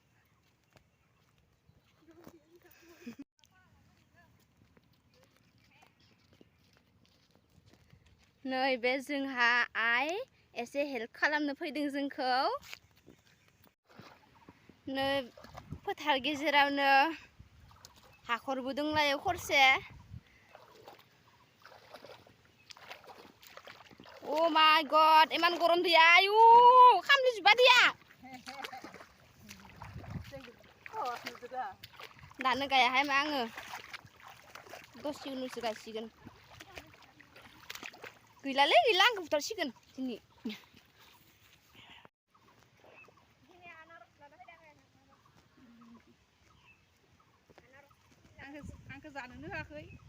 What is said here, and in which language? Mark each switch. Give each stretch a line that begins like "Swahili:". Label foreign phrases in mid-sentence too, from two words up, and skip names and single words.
Bodo: नै बे जोंहा आइ एसे हेल्प खालामनो फैदों जोंखौ. नै फोथार गेजेरावनो हाखरबो दंलायो खरसे.
English: Oh my god,
Bodo: eman गरम दैया. आयु खामलिजोबा दैया. दानो गायाहाय मा आङो. दसे उनावसो गायसिगोन. गैलालै गैला आंखौ बुथारसिगोन दिनै. आंखौ जानोनो होआखै.